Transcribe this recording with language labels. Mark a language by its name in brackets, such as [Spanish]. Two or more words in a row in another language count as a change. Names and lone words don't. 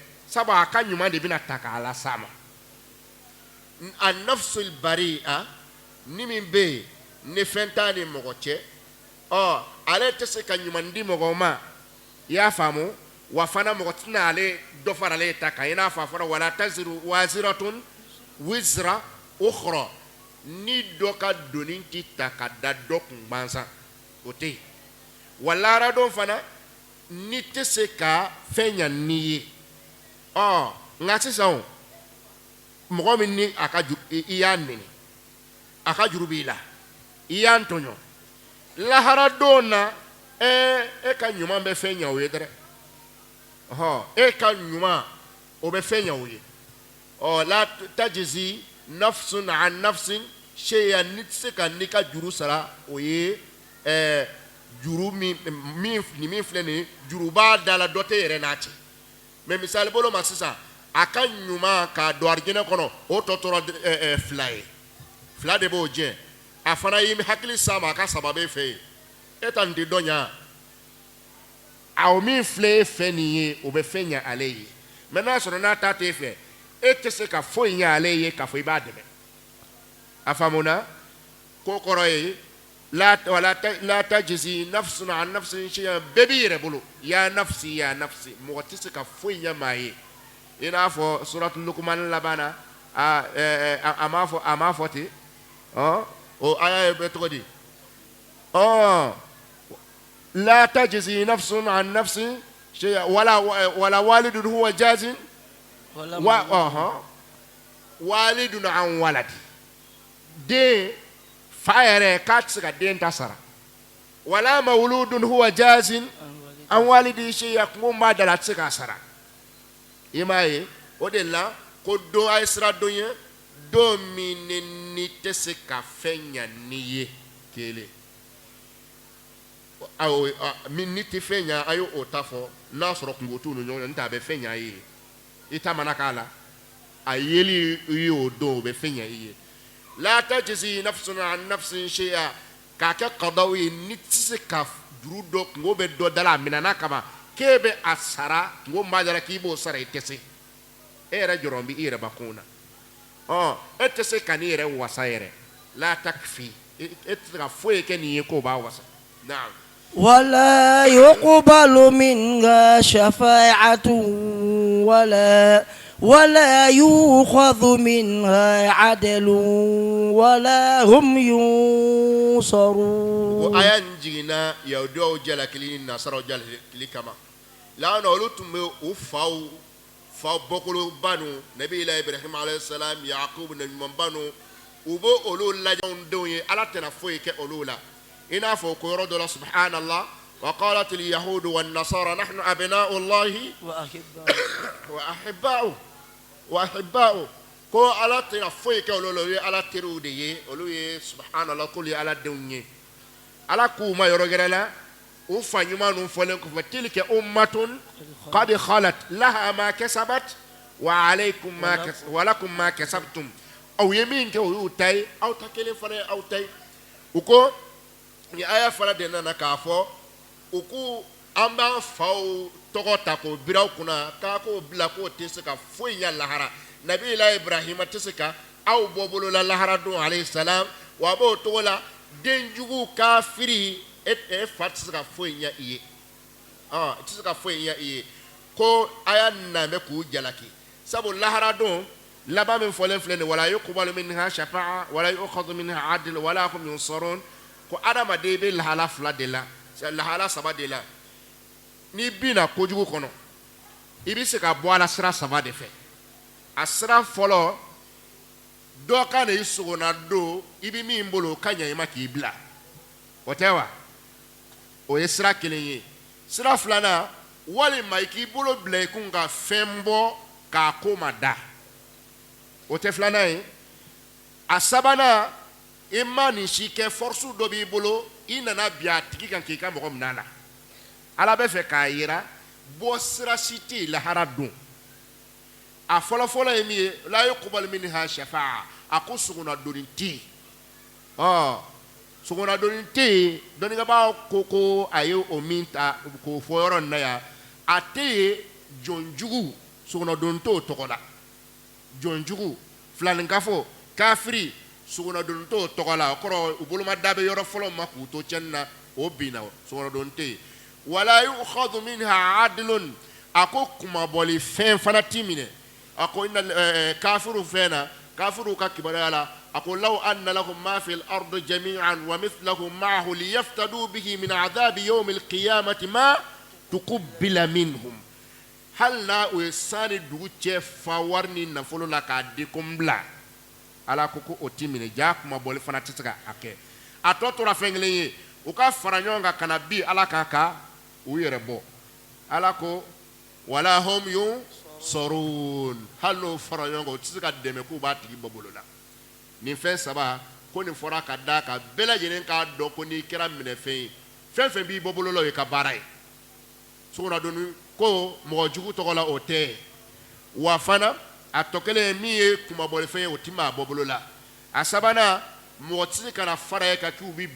[Bambara] sabu a ka ɲuman de bɛna ta k'a lase a ma a nafsul bari'a ni min bɛ yen ni fɛn t'a ni mɔgɔ cɛ ale tɛ se ka ɲuman di mɔgɔ ma i y'a faamu wa fana mɔgɔ tɛna ale dɔ fara ale ta kan i n'a fɔ a fɔra [Arabic] ولا تزر وازرة وزر أخرى [Bambara] ni dɔ ka doni tɛ ta ka da dɔ kun gansan o tɛ yen wa laara don fana ni tɛ se ka fɛn ɲa n'i ye nka sisan mɔgɔ min ni a ka i y'a nɛni a ka juru b'i la i y'a tɔɲɔ lahara don na e ka ɲuman bɛ fɛn ɲa o ye dɛrɛ e ka ɲuman o bɛ fɛn ɲa o ye [Arabic] لا تجزي نفس عن نفس شيئا [Bambara] ni tɛ se ka n'i ka juru sara o ye juru min filɛ nin ye juru b'a da la dɔ tɛ yɛrɛ n'a cɛ mais misali bolo ma sisan a ka ɲuman k'a don arijinɛ kɔnɔ o tɔ tora fila ye fila de b'o jɛ a fana y'i hakili s'a ma a ka saba b'e fɛ yen e ta nin tɛ dɔn ɲa a o min filɛ e fɛ nin ye o bɛ fɛn ɲa ale ye mais n'a sɔrɔ n'a ta t'e fɛ e tɛ se ka foyi ɲa ale ye k'a fɔ i b'a dɛmɛ a faamuna ko kɔrɔ ye [Arabic] لا تجزي نفس عن نفس شيئا [Bambara] bɛɛ b'i yɛrɛ bolo ya nafsi mɔgɔ tɛ se ka foyi ɲa maa ye i n'a fɔ suratul Luqman laban na a m'a fɔ ten o aya bɛ cogo di [Arabic] لا تجزي نفس عن نفس شيئا ولا والد هو جاز والد عن ولد [Bambara] den fa yɛrɛ k'a tɛ se ka den ta sara [Arabic] ولا مولود هو جاز عن والد شيئا [Bambara] kungo b'a da la a tɛ se k'a sara i m'a ye o de la ko don a ye sira don ye don min ni tɛ se ka fɛn ɲa n'i ye kelen min ni tɛ fɛn ɲa a ye o ta fɔ n'a sɔrɔ kungo t'u ni ɲɔgɔn cɛ n'o tɛ a bɛ fɛn ɲa i ye i ta mana k'a la a yeli i ye o don o bɛ fɛn ɲa i ye [Arabic] لا تجزي نفس عن نفس شيئا [Bambara] k'a kɛ qadaw ye ni tɛ se ka juru dɔ kungo bɛ dɔ da la a minɛna kama k'e bɛ a sara kungo b'a da la k'i b'o sara i tɛ se e yɛrɛ jɔrɔ bɛ i yɛrɛ bakun na e tɛ se ka n'i yɛrɛ wasa yɛrɛ la takfi e tɛ se ka foyi kɛ nin ye k'o b'a wasa naam [Arabic] ولا يقبل منها شفاعة ولا يؤخذ منها عدل ولا هم ينصرون [Bambara] aya jigina yahudiyaw jalakili nasaraw jalakili kama la na olu tun bɛ u fa bɔkolo banu nabi ibrahim [Arabic] عليه السلام [Bambara] yaqub na ɲuman banu u bɛ olu lajɛw denw ye ala tɛna foyi kɛ olu la i n'a fɔ ko yɔrɔ dɔ la subhanallah [Arabic] وقالت اليهود والنصارى نحن أبناء الله وأحباؤه [Bambara] ko ala tɛna foyi kɛ olu la olu ye ala teriw de ye olu ye subhanallah k'olu ye ala denw ye ala k'u ma yɔrɔ gɛrɛ la u fa ɲuman ninnu fɔlen kɔfɛ [Arabic] تلك أمة قد خلت لها ما كسبت ولكم ما كسبتم [Bambara] aw ye min kɛ o y'u ta ye aw ta kelen fana ye aw ta ye u ko ni aya fana de nana k'a fɔ u ko an b'an faw tɔgɔ ta k'o bira aw kunna k'a k'o bila k'o tɛ se ka foyi ɲa lahara nabi ibrahima tɛ se ka aw bɔ bolola lahara don [Arabic] عليه السلام [Bambara] wa a b'o togo la denjugu kafiri e fa tɛ se ka foyi ɲa i ye tɛ se ka foyi ɲa i ye ko a y'a namɛ k'u jalaki sabu lahara don laban min fɔlen filɛ nin [Arabic] ولا يقبل منها شفاعة ولا يؤخذ منها عدل ولا هم ينصرون [Bambara] ko adamaden bɛ lahala fila de la lahala saba de la n'i binna kojugu kɔnɔ i bɛ se ka bɔ a la sira saba de fɛ a sira fɔlɔ dɔ ka na i sogona don i bɛ min bolo ka ɲa i ma k'i bila o tɛ wa o ye sira kelen ye sira filanan walima i k'i bolo bila i kun ka fɛn bɔ k'a ko ma da o tɛ filanan ye a sabanan i ma nin si kɛ force dɔ b'i bolo i nana bi a tigi kan k'i ka mɔgɔ minɛ a la ala bɛ fɛ k'a yira bɔ sira si tɛ yen lahara don a fɔlɔfɔlɔ ye min ye [Arabic] لا يقبل منها شفاعة [Bambara] a ko sogonadonni tɛ yen sogonadonni tɛ yen dɔnnibagaw ko a ye o min ta k'o fɔ yɔrɔ nin na yan a tɛ yen jɔnjugu sogonadonni t'o tɔgɔ la jɔnjugu filanikafo kafiri sogonadonni t'o tɔgɔ la o kɔrɔ u bolomada bɛ yɔrɔ fɔlɔ ma k'u to tiɲɛni na o binna sogonadonni tɛ yen wala [Arabic] يؤخذ منها عدل [Bambara] a ko kumabɔli fɛn fana t'i minɛ a ko kafiru fɛn na kafiru ka kibaruya la a ko [Arabic] لو أن لهم ما في الأرض جميعا ومثله معه ليفتدوا به من عذاب يوم القيامة ما تقبل منهم [Bambara] hal na o ye sani dugu cɛ fa wari ni nafolo la k'a di ko n bila ala ko o t'i minɛ ja kumabɔli fana tɛ se ka a kɛ a tɔ tora fɛn kelen ye u ka fara ɲɔgɔn kan kana bi ala kan ka u yɛrɛ bɔ ala ko [Arabic] ولا هم ينصرون [Bambara] hali n'o fara ɲɔgɔn kan u tɛ se ka dɛmɛ k'u b'a tigi bɔ bolo la nin fɛn saba ko nin fɔra ka da kan bɛɛ lajɛlen k'a dɔn ko n'i kɛra minɛfɛn ye fɛn fɛn b'i bɔ bolo la o y'i ka baara ye sugunadonni ko mɔgɔ jugu tɔgɔ la o tɛ wa fana a tɔ kelen ye min ye kumabɔlifɛn ye o ti maa bɔ bolo la a sabanan mɔgɔ tɛ se ka na fara e kan k'u bi bin